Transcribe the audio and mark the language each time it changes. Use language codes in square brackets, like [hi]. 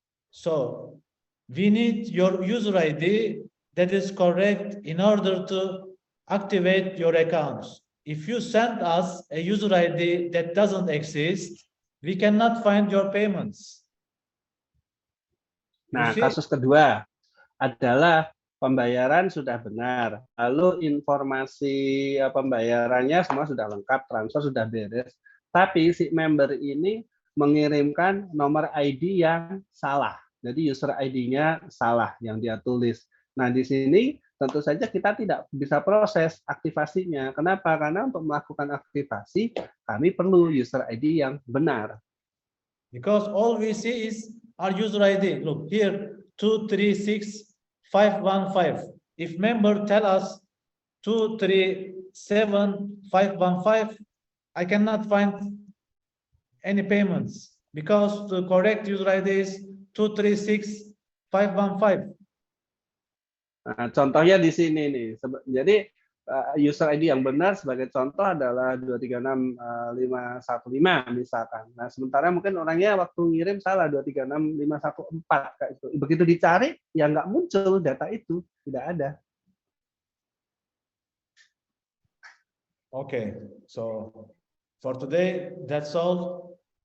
[en] So we need your user ID that is correct in order to activate your accounts. if you send us a user ID that doesn't exist, we cannot find your payments. You Nah, see? [id] kasus kedua adalah pembayaran sudah benar, lalu informasi pembayarannya semua sudah lengkap, transfer sudah beres, tapi si member ini mengirimkan nomor ID yang salah. Jadi user ID-nya salah yang dia tulis. Nah, di sini tentu saja kita tidak bisa proses aktivasinya. Kenapa? Karena untuk melakukan aktivasi, kami perlu user ID yang benar. [en] Because all we see is our user ID. Look here, 236515. If member tell us 237515, I cannot find any payments because the correct user ID is 236515. [id] Nah, contohnya di sini nih. Jadi user ID yang benar sebagai contoh adalah 236.515 misalkan. Nah, sementara mungkin orangnya waktu ngirim salah 236514 kayak itu. Begitu dicari ya nggak muncul data itu, tidak ada. [en] Okay, so for today, that's all.